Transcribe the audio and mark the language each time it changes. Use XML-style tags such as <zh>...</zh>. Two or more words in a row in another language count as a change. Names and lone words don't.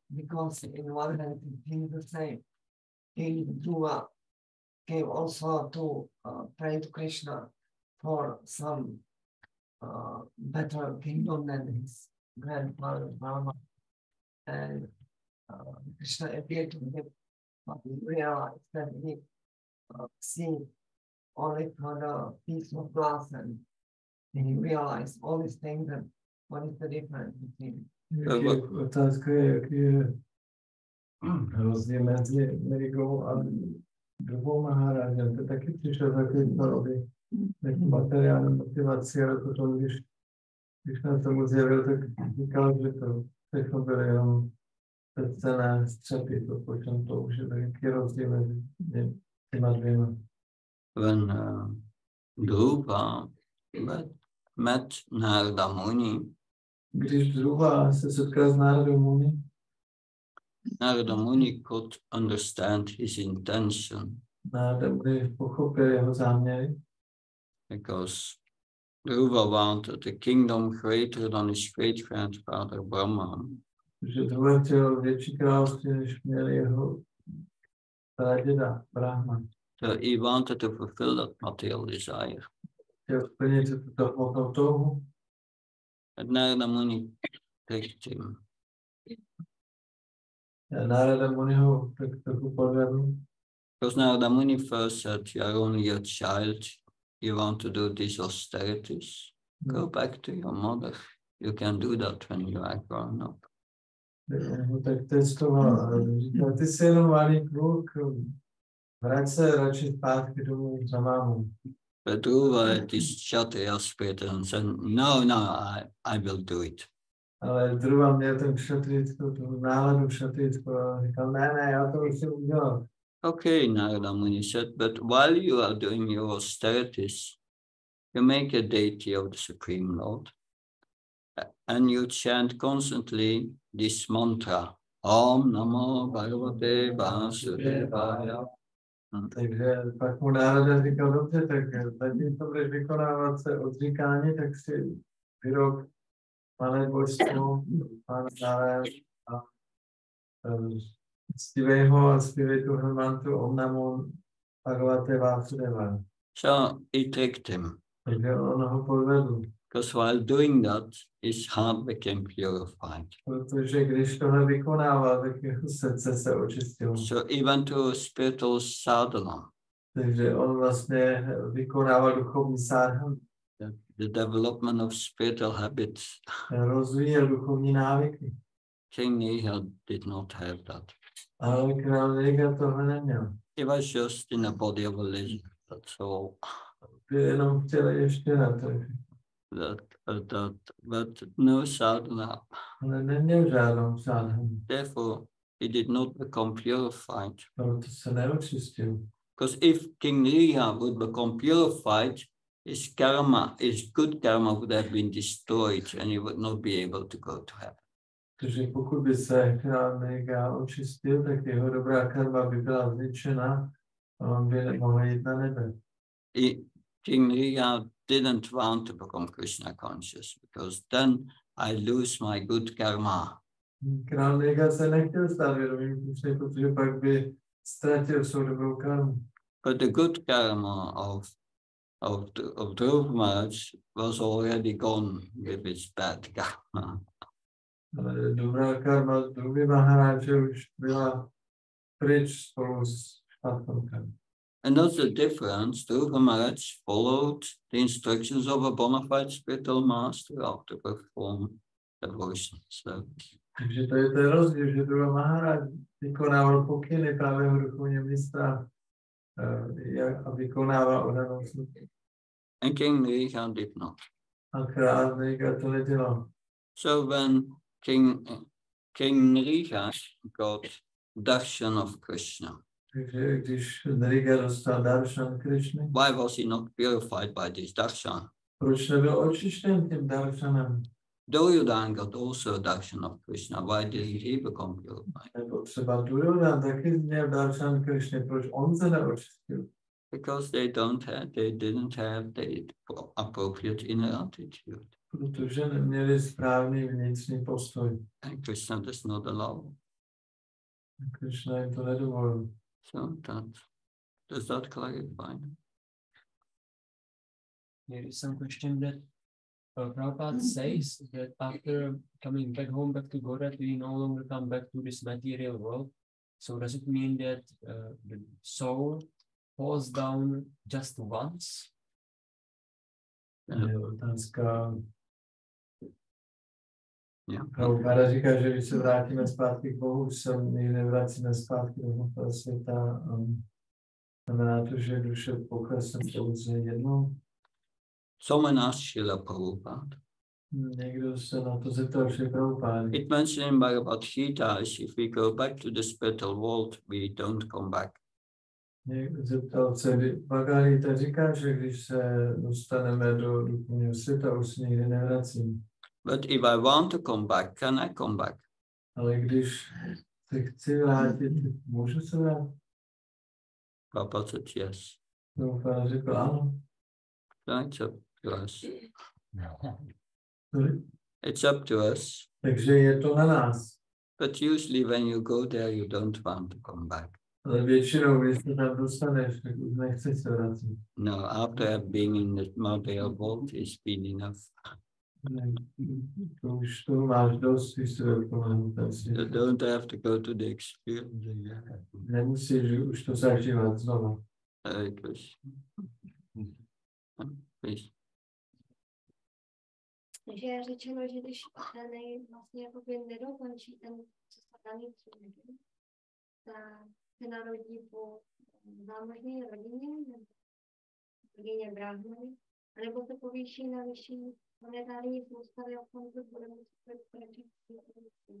<en>Because in one hand it is the same. King Dhruva came also to pray to Krishna for some better kingdom than his grandfather Brahma. And Krishna appeared to him, but he realized that he seen only for the piece of glass, and he realized all these things, and what is the difference between?</en> <cs>Otázka je, jaký je rozdíl mezi Nrigou a druhou Maharážem. To taky přišel takový paroby, jako materiální motivaci, ale potom, když na tomu zjevil, tak říkal, že to všechno byly jenom předcené střepy, po čem to už je taký rozdíl mezi těma dvěma.</cs> <en>When Dhruva met Narada Muni,</en> <cs>když Dhruva se setkal s Náradou Muni,</cs> <en>Narada Muni could understand his intention.</en> <cs>Nárada Muni pochopil jeho záměry.</cs> <en>Because Dhruva wanted a kingdom greater than his great-grandfather Brahma.</en> <cs>Že Dhruva chtěl větší království, než měl jeho praděda Brahma.</cs> <en>So he wanted to fulfill that material desire.</en> <cs>Chtěl splnit tuto hmotnou touhu.</cs> <en>But Narada Muni tricked him.</en> <cs>Narada Muni ho tak trochu podvedl.</cs> <en>Because Narada Muni first said, you are only a child, you want to do these austerities, go back to your mother. You can do that when you are grown up.</en> <cs>Tak testoval a říkal, ty jsi jenom malý kluk, vrať se radši zpátky domů za mámu.</cs> <en>But Dhruva had this Kshatriya spirit and said, no, I will do it.</en> <cs>Ale Dhruva měl ten kšatrickou, tu náladu kšatrickou a říkal, ne, já to musím udělat.</cs> <en>Okay, Narada Muni said, but while you are doing your austerities, you make a deity of the Supreme Lord and you chant constantly this mantra,</en> <sa>Om Namo Bhagavate Vasudevaya.</sa> <cs>Takže pak mu Narada říkal, dobře, tak zatímco budeš vykonávat se odříkání, tak si vyrob malé božstvo, Pána Náraja a zpívej tu hromantu</cs> <sa>Om Namo Bhagavate Vasudevaya.</sa> <en>So he tricked him.</en> <cs>Takže on ho podvedl.</cs> <en>Because while doing that, his heart became purified.</en> <cs>Protože když tohle vykonával, tak jeho srdce se očistilo.</cs> <en>So he went to spiritual sadhana.</en> <cs>Takže on vlastně vykonával duchovní sadhanu.</cs> <en>The development of spiritual habits.</en> <cs>Rozvíjel duchovní návyky.</cs> <en>King Niha did not have that.</en> <cs>Ale král Niga tohle neměl.</cs> <en>He was just in a body of a lizard, that's all.</en> <cs>Jenom chtěl ještě na to.</cs> <en>But no sadhana.</en> <cs>Ale neměl žádnou sadhanu.</cs> <en>Therefore, he did not become purified.</en> <cs>Proto se neočistil.</cs> <en>Because if King Niha would become purified, his karma, his good karma would have been destroyed and he would not be able to go to heaven.</en> <cs>Takže pokud by se král Niga očistil, tak jeho dobrá karma by byla zničena a on by nemohl jít na nebe.</cs> <en>King Niha didn't want to become Krishna conscious because then I lose my good karma.</en> <cs>Král Niga se nechtěl stát vědomým Krishny, protože pak by ztratil svou dobrou karmu.</cs> <en>But the good karma of Dhruva Maharaj was already gone with its bad karma.</en> <cs>Ale dobrá karma z Dhruva Maharaje už byla pryč spolu s špatnou karmou.</cs> <en>And that's the difference. Dhruva Maharaj followed the instructions of a bona fide spiritual master how to perform devotional service.</en> <cs>Takže to je ten rozdíl, že Dhruva Maharaj vykonával pokyny právě duchovního mistra a vykonával odanou službu.</cs> <en>And King Niha did not.</en> <cs>A král Niga to nedělal.</cs> <en>So when King Niha got darshan of Krishna,</en> <cs>Takže když Niga dostal darshan Krishny,</cs> <en>why was he not purified by this darshan?</en> <cs>proč nebyl očištěn tím darshanem?</cs> <en>Duryodhana got also darshan of Krishna. Why didn't he become purified?</en> <cs>Nebo třeba Duryodhana taky měl darshan Krishny, proč on se neočistil?</cs> <en>Because they didn't have the appropriate inner attitude.</en> <cs>Protože neměli správný vnitřní postoj.</cs> <en>And Krishna does not allow.</en> <cs>Krishna jim to nedovolil.</cs> <en>So does that clarify? There is some question that Prabhupada says that after coming back home, back to Godhead, we no longer come back to this material world. So does it mean that the soul falls down just once?</en> <cs>Je otázka.</cs> <en>Yeah.</en> <cs>Prabhupada říká, že když se vrátíme zpátky k Bohu, už se nikdy nevracíme zpátky do hmotného světa. Znamená to, že duše poklesne pouze jednou.</cs> <en>Someone asked Srila Prabhupada.</en> <cs>Někdo se na to zeptal Srila Prabhupada.</cs> <en>It mentioned in Bhagavad Gita, if we go back to the spiritual world, we don't come back.</en> <cs>Zeptal se, Bhagavad Gita říká, že když se dostaneme do duchovního světa, už se nikdy nevracíme.</cs> <en>But if I want to come back, can I come back?</en> <cs>Ale když se chci vrátit, můžu se vrátit?</cs> <en>Prabhupada said yes.</en> <cs>Prabhupada řekl ano.</cs> <en>So it's a to us. Sorry? It's up to us.</en> <cs>Takže je to na nás.</cs> <en>But usually when you go there, you don't want to come back.</en> <cs>Ale většinou, když se tam dostaneš, tak už nechceš se vracet.</cs> <en>No, after being in the material world, it's been enough.</en> <cs>Ne, to už to máš dost, když se dokonal.</cs> <en>You don't have to go to the experience again.</en> <cs>Nemusíš už to zažívat znovu.</cs> <en>Please.</en> <cs>Takže je řečeno, že když ten vlastně jakoby nedokončí ten, co se daný člověk, tak se narodí po zámožné rodině brahmany, anebo se povýší na vyšší planetární soustavy a v tomto bude muset pokračovat.</cs>